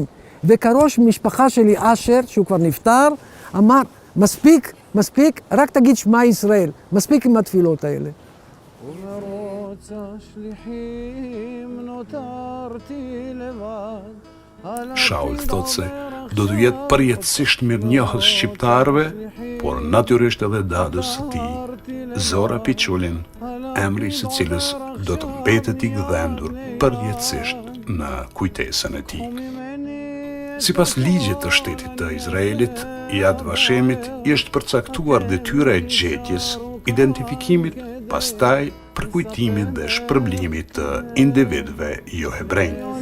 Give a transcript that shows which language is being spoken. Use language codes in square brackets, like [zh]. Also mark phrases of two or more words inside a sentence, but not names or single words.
[he] וכראש משפחה שלי, אשר, שהוא כבר נפטר, אמר, מספיק, רק תגיד שמע ישראל, מספיק עם התפילות האלה. [sq] Shaul thot se do të jetë përjetësisht mirënjohës shqiptarëve, por natyrisht edhe dadës së tij, Zora Piçulin, emri së cilës do të mbetet I gdhendur përjetësisht në kujtesën e tij. Sipas ligjit të shtetit të Izraelit, Yad Vashemit është përcaktuar detyra e gjetjes, identifikimit, pastaj përkujtimit dhe shpërblimit të individëve jo hebrejnë.